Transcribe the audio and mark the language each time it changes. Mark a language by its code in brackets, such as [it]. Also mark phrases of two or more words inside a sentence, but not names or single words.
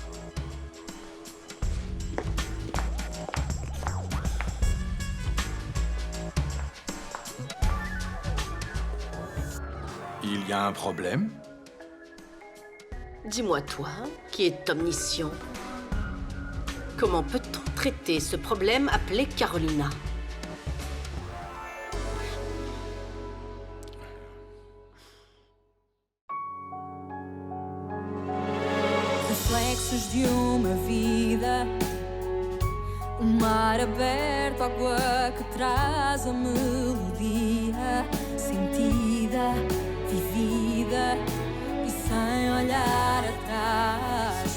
[fr] Il y a un problème? Dis-moi, toi, qui est omniscient, comment peut-on traiter ce problème appelé Carolina? [pt] Reflexos de uma vida, mar aberto, água que traz a melodia sentida, vivida e sem olhar atrás.